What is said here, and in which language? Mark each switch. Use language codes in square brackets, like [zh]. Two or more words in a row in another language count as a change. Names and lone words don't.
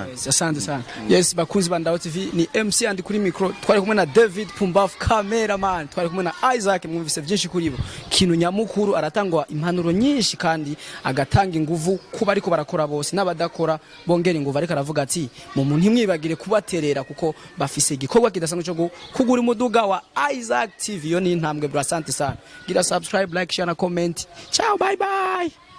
[sw] asante sana [rn] yes bakunzi ba Ndaho TV ni MC andi kuri micro twari kumwe na David Pumbafu cameraman twari kumwe na Isaac mwumvise byinshi kuri bo kintu nyamukuru aratangwa impanuro nyinshi kandi agatanga inguvu kuba ariko barakora bose n'abadakora bongera inguvu ariko aravuga ati mu muntu ntimwibagire kubaterera kuko bafise igikorwa kidasanzwe cyo kugura umuduga wa Isaac TV yo ni intambwe bro [sw] asante sana [rn] gira [en] subscribe like share [rn] na comment ciao [en] bye bye